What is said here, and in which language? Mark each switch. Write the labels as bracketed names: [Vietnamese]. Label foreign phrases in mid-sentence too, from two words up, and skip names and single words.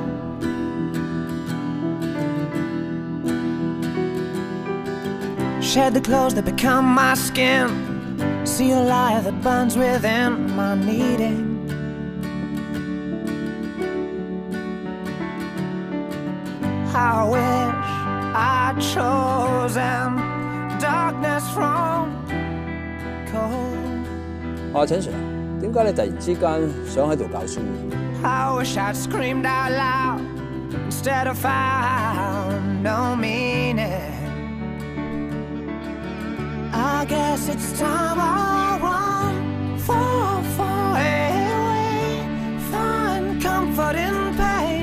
[English] Shed the clothes that become my skin, see a light that burns within my needing. I wish I'd chosen darkness from cold. [Cantonese] 我話陳 Sir， 點解你突然之間想喺度教書？ [English] I wish I'd screamed out loud instead of found no meaning. I guess it's time I run far away, find comfort in pain.